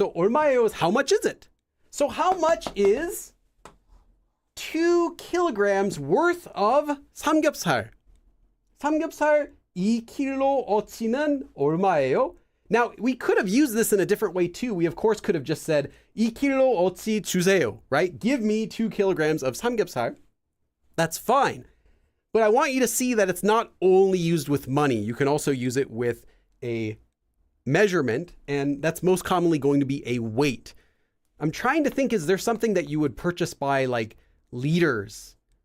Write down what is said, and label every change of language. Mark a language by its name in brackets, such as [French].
[English] So 얼마예요 is how much is it? So how much is 2 kilograms worth of 삼겹살? [Korean] 삼겹살 2kg어치는 얼마예요? [English] Now, we could have used this in a different way too. We of course could have just said [Korean] 2kg어치 주세요, [English] right? Give me 2 kilograms of 삼겹살. That's fine. But I want you to see that it's not only used with money. You can also use it with a measurement, and that's most commonly going to be a weight. I'm trying to think, is there something that you would purchase by like liters.